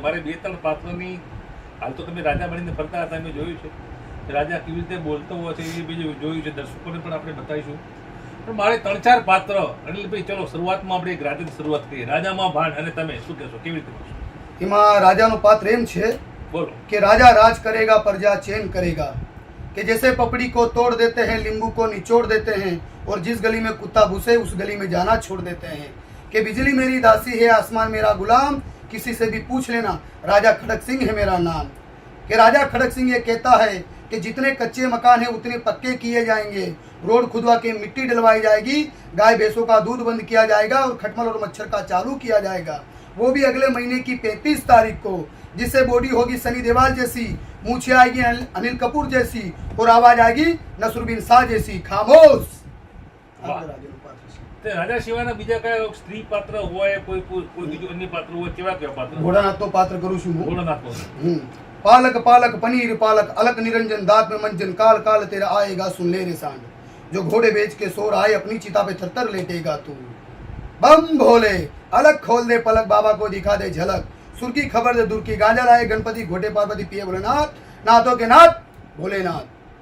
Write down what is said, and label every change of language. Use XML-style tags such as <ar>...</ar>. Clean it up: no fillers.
<gu>મારે 2-3 પાત્રની, હાલ તો તમે રાજા બનીને ફરતા હતા, મેં જોયું છે રાજા કેવી રીતે બોલતો હોય છે એ બીજું જોયું છે, દર્શકોને પણ આપણે બતાવીશું। પણ મારે 3-4 પાત્ર, અનિલભાઈ ચલો શરૂઆતમાં આપણે એક રાજાની શરૂઆત કરીએ। રાજામાં ભાંડ અને તમે શું કહેશો, કેવી રીતે? એમાં રાજાનું પાત્ર એમ છે બોલો</gu> <hi>कि राजा राज करेगा प्रजा चैन करेगा, कि जैसे पपड़ी को तोड़ देते हैं नींबू को निचोड़ देते हैं और जिस गली में कुत्ता घुसे उस गली में जाना छोड़ देते हैं, कि बिजली मेरी दासी है आसमान मेरा गुलाम, किसी से भी पूछ लेना राजा खड़क सिंह है मेरा नाम। कि राजा खड़क सिंह ये कहता है कि जितने कच्चे मकान हैं उतने पक्के किए जाएंगे, रोड खुदवा के मिट्टी डलवाई जाएगी, गाय भैंसों का दूध बंद किया जाएगा और खटमल और मच्छर का चालू किया जाएगा, वो भी अगले महीने की 35 तारीख को। जिससे बॉडी होगी सनी देवाल जैसी, मूछें आएगी अनिल कपूर जैसी और आवाज आएगी नसरुद्दीन शाह जैसी। खामोश।</hi> <gu>વાહ. તે રાજા સિવાયના બીજા કયા સ્ત્રી પાત્ર હોય, કોઈ કોઈ બીજું અન્ય પાત્ર હોય, કેવા કેવા પાત્ર? ઘોડાનાથનો પાત્ર કરું છું હું. ભોળાનાથનો.</gu> <hi>पालक पालक पनीर पालक अलक निरंजन दांत में मंजन काल काल तेरा आएगा सुन ले रे सांड, जो घोड़े बेच के सो रहा है अपनी चिता पे थरथर लेटेगा तू। बम भोले अलग खोल दे पलक बाबा को दिखा दे झलक, सुर की खबर दे दूर की गांजा लाए गणपति घोटे पार्वती पिए भोलेनाथ, नाथों के नाथ भोलेनाथ।</hi>